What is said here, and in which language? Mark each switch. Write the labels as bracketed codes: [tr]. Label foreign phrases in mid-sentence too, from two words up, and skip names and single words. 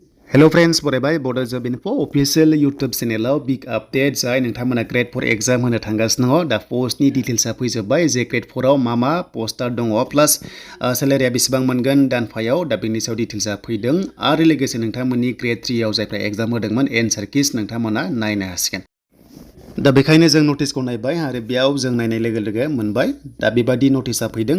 [en] Hello friends, [brx] बरायबाय [en] Bodo job info official YouTube channel big update [brx] जाय नोंथांमोना [en] grade 4 exam [brx] होनो थांगासिनो दङ दा पोस्टनि डिटेल्सआ फैजोबबाय जे grade 4 आव मा पोस्टआ दङ प्लास सैलारिया बेसेबां मोनगोन दानफायाव दा बेनि सायाव डिटेल्सआ फैदों आरो लोगोसे नोंथांमोननि grade 3 आव जायफ्रा एग्जाम होदोंमोन [en] answer keys [brx] नोंथांमोना नायनो हासिगोन दा बेखायनो जों नटिसखौ नायबाय आरो बेयाव जों नायनाय लोगो लोगो मोनबाय दा बेबादि नटिसआ फैदों